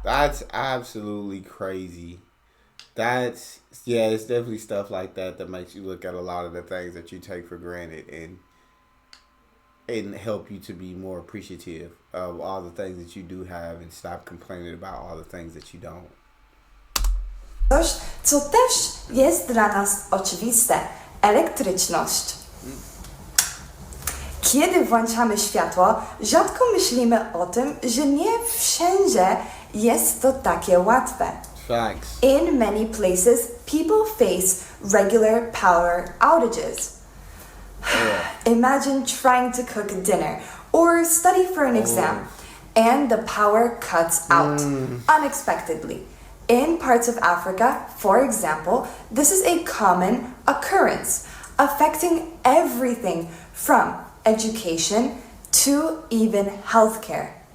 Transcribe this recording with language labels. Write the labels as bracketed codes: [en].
[en] That's absolutely crazy. It's definitely stuff like that makes you look at a lot of the things that you take for granted and help you to be more appreciative of all the things that you do have and stop complaining about all the things that you don't. [pl] Coś, co też jest dla nas oczywiste. Elektryczność. Kiedy włączamy światło, rzadko myślimy o tym, że nie wszędzie jest to takie łatwe. [en] Facts. In many places, people face regular power outages. Imagine trying to cook dinner or study for an exam, and the power cuts out unexpectedly. In parts of Africa, for example, this is a common occurrence, affecting everything from education to even healthcare.